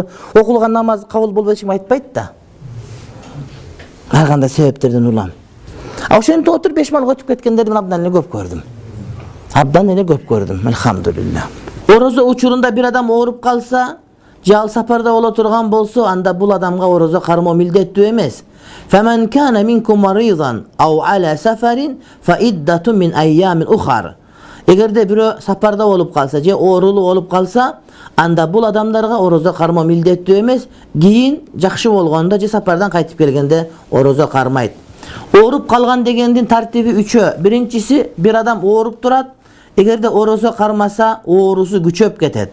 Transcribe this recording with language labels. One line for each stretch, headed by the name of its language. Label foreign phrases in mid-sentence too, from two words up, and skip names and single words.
Kyrgyz: Окулган намаз кабыл болбой эч ким айтпайт да. Ар кандай себептерден улам. Ошентип отуруп 5 мал өтүп кеткендерди мен абдан эле көп көрдүм. Абдан эле көп көрдүм, элхамдулилlah. Орозо учурунда бир адам ооруп калса, же ал сапарда боло турган болсо, анда бул адамга орозо кармоо милдеттүү эмес.
Arabic: فَمَنْ كَانَ مِنْكُمْ مَرِيضًا أَوْ عَلَى سَفَرٍ فَإِدَّةٌ مِنْ أَيَّامٍ أُخَرَ.
Kyrgyz: Эгерде бирөө сапарда болуп калса, же оорулуу болуп калса, анда бул адамдарга орозо кармоо милдеттүү эмес, кийин жакшы болгондо же сапардан кайтып келгенде орозо кармайт. Ооруп калган дегендин тартиби 3. Биринчиси, бир адам ооруп турат, эгерде орозо кармаса, оорусу күчөп кетет.